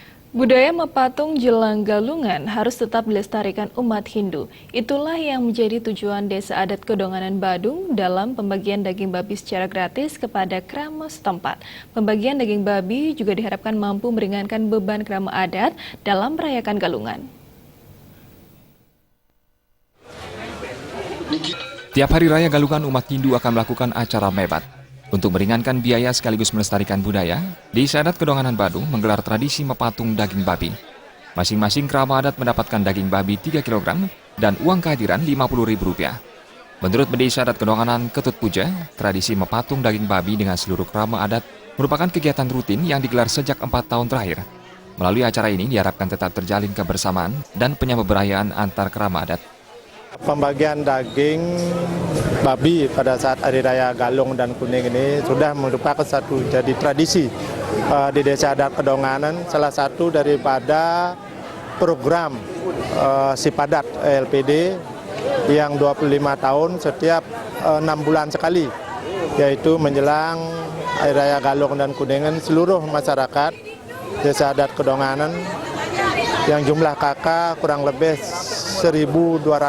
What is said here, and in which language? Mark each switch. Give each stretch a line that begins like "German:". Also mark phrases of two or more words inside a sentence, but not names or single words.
Indonesian: Budaya mepatung jelang galungan harus tetap dilestarikan umat Hindu. Itulah yang menjadi tujuan Desa Adat Kedonganan Badung dalam pembagian daging babi secara gratis kepada krama setempat. Pembagian daging babi juga diharapkan mampu meringankan beban krama adat dalam merayakan galungan. Tiap hari raya Galungan umat Hindu akan melakukan acara mebat. Untuk meringankan biaya sekaligus melestarikan budaya, Desa Adat Kedonganan Badung menggelar tradisi mepatung daging babi. Masing-masing krama adat mendapatkan daging babi 3 kg dan uang kehadiran Rp50.000. Menurut Desa Adat Kedonganan Ketut Puja, tradisi mepatung daging babi dengan seluruh krama adat merupakan kegiatan rutin yang digelar sejak 4 tahun terakhir. Melalui acara ini diharapkan tetap terjalin kebersamaan dan penyamaberayaan antar krama adat. Pembagian daging babi pada saat Hari Raya Galung dan Kuning ini sudah merupakan satu jadi tradisi di Desa Adat Kedonganan, salah satu daripada program Sipadat LPD yang 25 tahun setiap 6 bulan sekali, yaitu menjelang Hari Raya Galung dan Kuningan seluruh masyarakat Desa Adat Kedonganan yang jumlah kakak kurang lebih 1.250